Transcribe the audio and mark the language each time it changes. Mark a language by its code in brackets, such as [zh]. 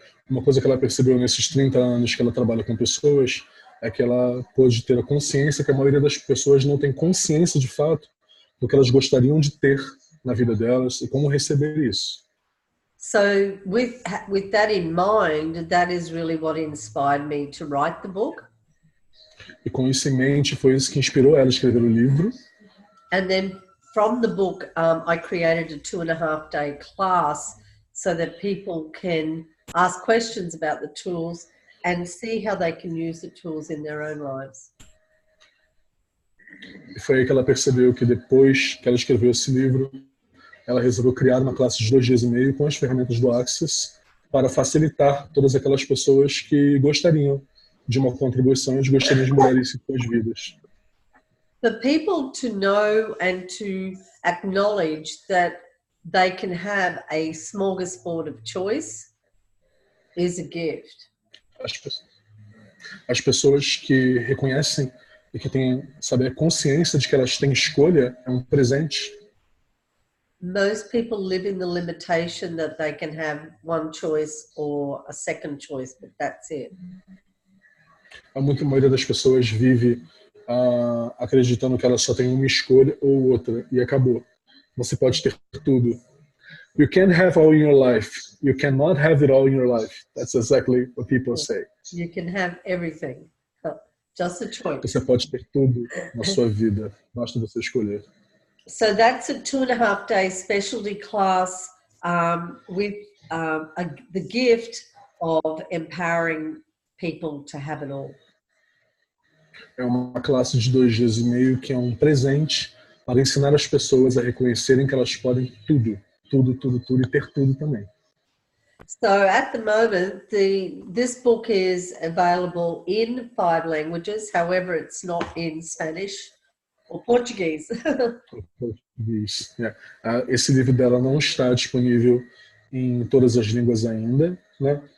[pt] Uma coisa que ela percebeu nesses 30 anos que ela trabalha com pessoas é que ela pôde ter a consciência que a maioria das pessoas não tem consciência de fato do que elas gostariam de ter na vida delas e como receber isso. [en] So with that in mind, that is really what inspired me to write the book. [pt] E com isso em mente, foi isso que inspirou ela a escrever o livro. [en] And then from the book, I created a 2.5-day class so that people can ask questions about the tools and see how they can use the tools in their own lives. [pt] E foi aí que ela percebeu que depois que ela escreveu esse livro, ela resolveu criar uma classe de 2 dias e meio com as ferramentas do Access para facilitar todas aquelas pessoas que gostariam de uma contribuição e gostariam de mudar isso em suas vidas. [en] For people to know and to acknowledge that they can have a smorgasbord of choice is a gift. [pt] As pessoas que reconhecem e que têm, sabe, a consciência de que elas têm escolha é um presente. [en] Most people live in the limitation that they can have one choice or a second choice, but that's it. [pt] A maioria das pessoas vive acreditando que ela só tem uma escolha ou outra e acabou. Você pode ter tudo. [en] You can have all in your life. You cannot have it all in your life. That's exactly what people say. You can have everything, just a choice. [pt] Você pode ter tudo na sua vida, basta você escolher. [en] So that's a 2.5-day specialty class with the gift of empowering people to have it all. [pt] É uma classe de 2 dias e meio que é um presente para ensinar as pessoas a reconhecerem que elas podem tudo, tudo, tudo, tudo e ter tudo também. [en] So at the moment, this book is available in 5 languages. However, it's not in Spanish or Portuguese. [pt] Português. Esse livro dela não está disponível em todas as línguas ainda, né?